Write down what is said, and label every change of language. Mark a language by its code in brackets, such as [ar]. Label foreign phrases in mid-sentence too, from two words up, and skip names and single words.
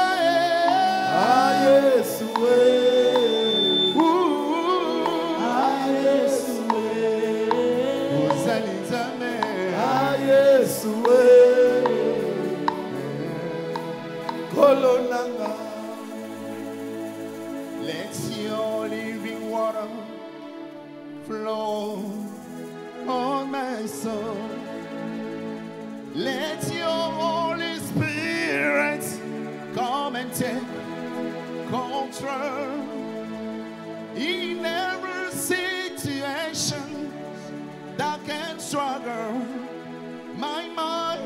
[ln] Ah Yesu Ah Yesu Ozali Nzambe Ah Yesu Kolonanga. [en] Let your living water flow on my soul. Let your Holy Spirit come and take control in every situation that can struggle my mind.